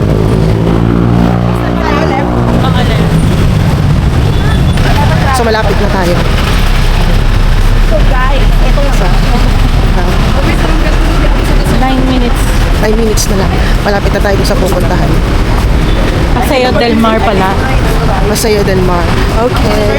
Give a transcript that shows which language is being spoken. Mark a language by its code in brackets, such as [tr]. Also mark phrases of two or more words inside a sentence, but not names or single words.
[tl] So malapit na tayo. [en] So guys, [tl] ito sa 9 minutes. 9 minutes na lang. Malapit na tayo sa pupuntahan. Paseo del Mar pala. Paseo del Mar. Okay.